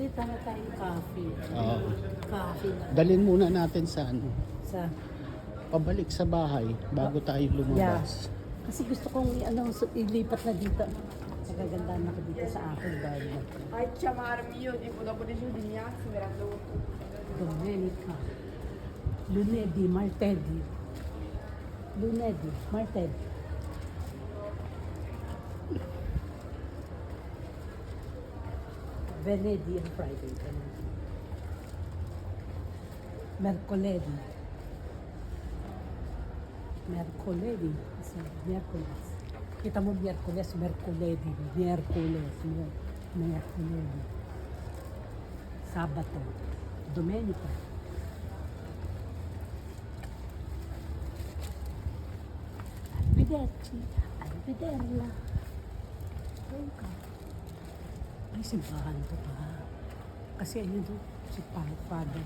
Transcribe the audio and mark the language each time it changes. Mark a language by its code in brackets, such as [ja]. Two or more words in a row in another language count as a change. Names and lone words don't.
[tl] Punta na tayong coffee. Oo. Coffee na. Dalhin muna natin sa Sa, pabalik sa bahay bago tayo lumabas. kasi gusto kong ilipat na dito. Nagagandaan ako dito sa aking bahay. [it] Ai, chiamarmi io, tipo dopo dei giorni mi alzo e mi rendo conto. Domenica. Lunedì, martedì. Lunedì, martedì. Venerdì and Friday. Mercoledì. Mercoledì. Sì, Mercoledì. [tl] Kita mo Miyerkules, [it] Mercoledì. Mercoledì. Sabato. Domenica. Arrivederci. Arrivederla. [en] Welcome. [tl] Ay, simbahan to pa. Kasi ayun to, si Father